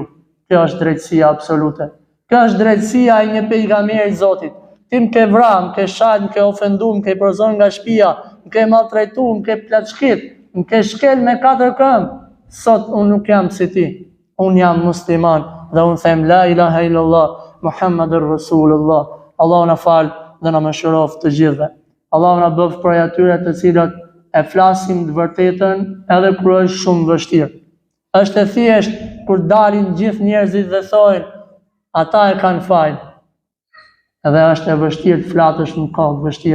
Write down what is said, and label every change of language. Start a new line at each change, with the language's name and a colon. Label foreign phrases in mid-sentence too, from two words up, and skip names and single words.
Albanian: Kjo është drejtësia absolute. Kjo është drejtësia e një pejgamberi i Zotit. Ti më ke vrarë, më ke shajt, më ke ofenduar, më ke përzon nga shtëpia, më ke maltrajtu, më ke plaçkit, më ke shkel me 4 këmbë. Sot unë nuk jam si ti. Unë jam musliman dhe unë them
Arabic: لا إله إلا الله محمد رسول الله.
Albanian: Allahu na fal dhe na mëshiroft të gjithëve. Allahu na bëf prej atyre të cilët e flasim të vërtetën edhe kur është shumë vështirë. Është e thjesht kur dalin gjithë njerëzit dhe thojnë ata e kanë fajin. Edhe është e vështirë të flatësh në kohë vështira.